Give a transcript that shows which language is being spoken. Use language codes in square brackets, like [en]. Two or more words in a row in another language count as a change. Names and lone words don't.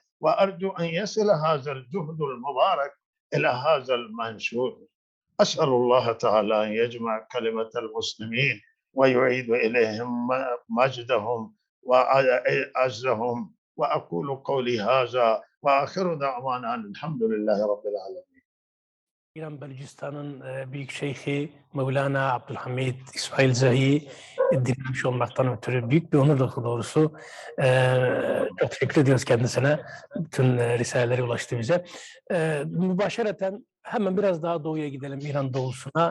[ar] وأرجو أن يصل هذا الجهد المبارك إلى هذا المنشور. أسأل الله تعالى أن يجمع كلمة المسلمين ويعيد إليهم مجدهم وعزهم. وأقول قولي هذا وآخر دعوانا الحمد لله رب العالمين. [tr] İran Bölücistan'ın Büyük Şeyhi Mevlana Abdülhamid İsmail Zahi dinlemiş olmaktan ötürü büyük bir onur doğrusu. Çok teşekkür ediyoruz kendisine. Bütün risaleleri ulaştı bize. Mübaşereten hemen biraz daha doğuya gidelim, İran doğusuna.